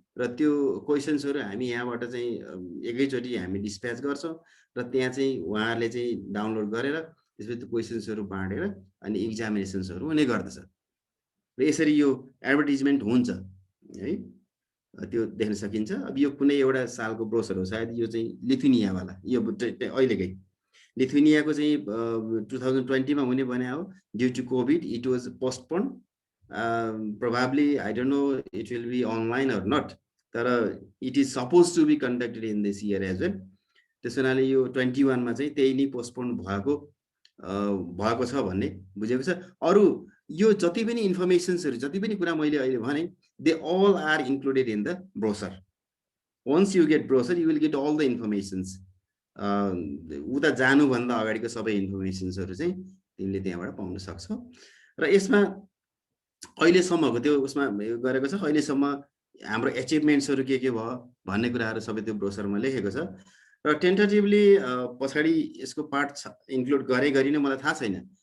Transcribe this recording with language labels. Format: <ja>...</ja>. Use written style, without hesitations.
<ne>र त्यो क्वेसन्सहरू हामी यहाँबाट चाहिँ एकैचोटि हामी डिस्प्याच गर्छौँ र त्यहाँ चाहिँ उहाँहरूले चाहिँ डाउनलोड गरेर त्यसपछि त्यो क्वेसन्सहरू बाँडेर अनि एक्जामिनेसन्सहरू हुने गर्दछ। र यसरी यो एडभर्टिजमेन्ट हुन्छ है, त्यो देख्न सकिन्छ। अब यो कुनै एउटा सालको ब्रोसर हो, सायद यो चाहिँ लिथुनियावाला, यो अहिलेकै लिथुनियाको चाहिँ 2020 मा हुने भने हो।</ne> <en>due to covid it was postponed, probably I don't know it will be online or not,</en> <ne>तर</ne> <en>It is suppose to be conducted in this year as well.</en> <ne>त्यस हुनाले यो 21 मा चाहिँ त्यही नै पोस्टपोन्ड भएको छ भन्ने बुझेको छ। अरू यो जति पनि इन्फर्मेसन्सहरू, जति पनि कुरा मैले अहिले भने,</ne> <en>they all are included in the brochure. Once you get brochure, you will get all the informations.</en> <ne>उता जानुभन्दा अगाडिको सबै इन्फर्मेसन्सहरू चाहिँ तिमीले त्यहाँबाट पाउन सक्छौ। र यसमा अहिलेसम्मको त्यो उसमा गरेको छ। अहिलेसम्म हाम्रो एचिभमेन्ट्सहरू के भयो भन्ने कुराहरू सबै त्यो ब्रोसरमा लेखेको छ। र टेन्टेटिभली पछाडि यसको पार्ट इन्क्लुड गरी नै मलाई थाहा छैन।</ne>